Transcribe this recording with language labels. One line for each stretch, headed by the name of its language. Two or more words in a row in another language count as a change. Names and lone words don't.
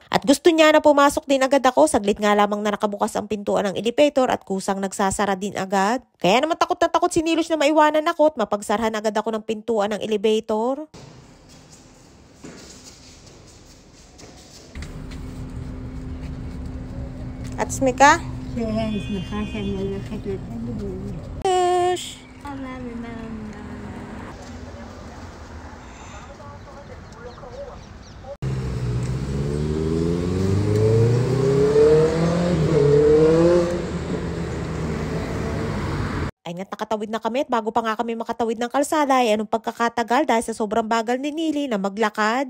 Filipino: At gusto niya na pumasok din agad ako, saglit nga lamang na nakabukas ang pintuan ng elevator at kusang nagsasara din agad. Kaya naman takot na takot si Nilush na maiwanan ako at mapagsarhan agad ako ng pintuan ng elevator. At smika?
Hebrew: כן, שמחה שאני הולכת לתלמוד.
Filipino: Ay nga't nakatawid na kami at bago pa nga kami makatawid ng kalsada ay anong pagkakatagal dahil sa sobrang bagal ni Nili na maglakad.